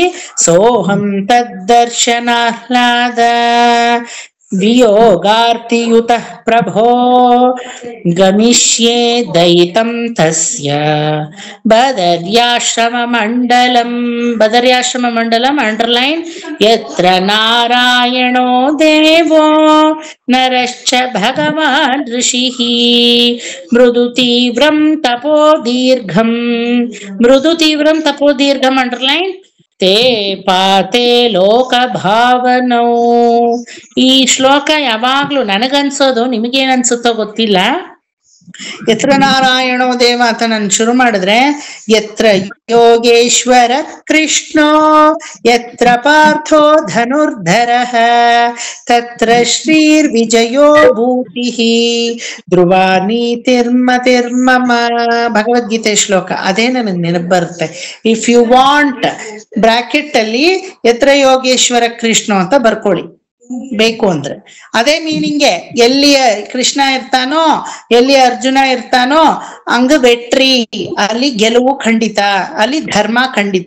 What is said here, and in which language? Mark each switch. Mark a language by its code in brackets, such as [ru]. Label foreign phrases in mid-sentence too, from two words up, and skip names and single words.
[sa] ಸೋಹಂ ತದ್ದರ್ಶನಾಹ್ಲಾದ ವಿಯೋಗಾರ್ತಿಯುತ ಪ್ರಭೋ ಗಮಿಷ್ಯೆ ದಯಿತಂ ತಸ್ಯ ಬದರ್ಯಾಶ್ರಮ ಮಂಡಲಂ ಅಂಡರ್ಲೈನ್ ಯತ್ರ ನಾರಾಯಣೋ ದೇವೋ ನರಶ್ಚ ಭಗವಾನ್ ಋಷಿಃ ಮೃದು ತೀವ್ರಂ ತಪೋ ದೀರ್ಘಂ ಅಂಡರ್ಲೈನ್ ತೇ ಪಾತೆ ಲೋಕ ಭಾವನೌ. [kn] ಈ ಶ್ಲೋಕ ಯಾವಾಗ್ಲೂ ನನಗನ್ಸೋದು, ನಿಮಗೇನ್ ಅನ್ಸುತ್ತೋ ಗೊತ್ತಿಲ್ಲ. [sa] ಯತ್ರ ನಾರಾಯಣೋ ದೇವ [kn] ಅಂತ ನಾನು ಶುರು ಮಾಡಿದ್ರೆ, [sa] ಯತ್ರ ಯೋಗೇಶ್ವರ ಕೃಷ್ಣೋ ಯತ್ರ ಪಾರ್ಥೋ ಧನುರ್ಧರಃ ತತ್ರ ಶ್ರೀರ್ ವಿಜಯೋ ಭೂತಿಃ ಧ್ರುವ ನೀತಿರ್ಮತಿರ್ಮಮ. [kn] ಭಗವದ್ಗೀತೆ ಶ್ಲೋಕ ಅದೇ ನನಗೆ ನೆನಪು ಬರುತ್ತೆ. [en] if you want bracket [kn] ಅಲ್ಲಿ [sa] ಯತ್ರ ಯೋಗೇಶ್ವರ ಕೃಷ್ಣ [kn] ಅಂತ ಬರ್ಕೊಳ್ಳಿ ಬೇಕು ಅಂದ್ರೆ. ಅದೇ ಮೀನಿಂಗೆ, ಎಲ್ಲಿ ಕೃಷ್ಣ ಇರ್ತಾನೋ, ಎಲ್ಲಿ ಅರ್ಜುನ ಇರ್ತಾನೋ ಹಂಗ ವೆಟ್ರಿ, ಅಲ್ಲಿ ಗೆಲುವು ಖಂಡಿತ, ಅಲ್ಲಿ ಧರ್ಮ ಖಂಡಿತ.